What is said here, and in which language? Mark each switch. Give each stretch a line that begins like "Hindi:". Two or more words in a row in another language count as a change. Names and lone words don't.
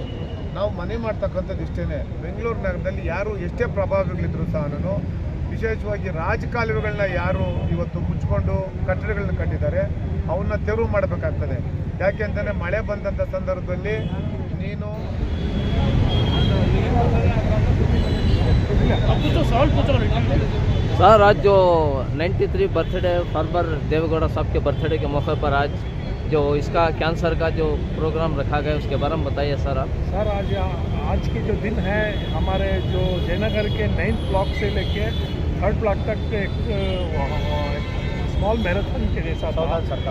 Kannada: ನಾವು ಮನವಿ ಮಾಡ್ತಕ್ಕಂಥದ್ದು ಇಷ್ಟೇ, ಬೆಂಗಳೂರು ನಗರದಲ್ಲಿ ಯಾರು ಎಷ್ಟೇ ಪ್ರಭಾವಿಗಳಿದ್ರು ಸಹ ವಿಶೇಷವಾಗಿ ರಾಜಕಾಲುವೆಗಳನ್ನ ಯಾರು ಇವತ್ತು ಮುಚ್ಚಿಕೊಂಡು ಕಟ್ಟಡಗಳನ್ನ ಕಟ್ಟಿದ್ದಾರೆ ಅವನ್ನ ತೆರವು ಮಾಡಬೇಕಾಗ್ತದೆ. ಯಾಕೆ ಅಂತಂದರೆ ಮಳೆ ಬಂದಂಥ ಸಂದರ್ಭದಲ್ಲಿ ನೀನು
Hindi: सर, आज जो 93 बर्थडे फार्मर देवेगौड़ा साहब के बर्थडे के मौके पर आज जो इसका कैंसर का जो प्रोग्राम रखा गया उसके बारे में बताइए सर आप। सर, आज की जो दिन है, हमारे जो जयनगर के 9th ब्लॉक से लेके 3rd ब्लॉक तक एक
English: small marathon
Hindi: के जैसा था।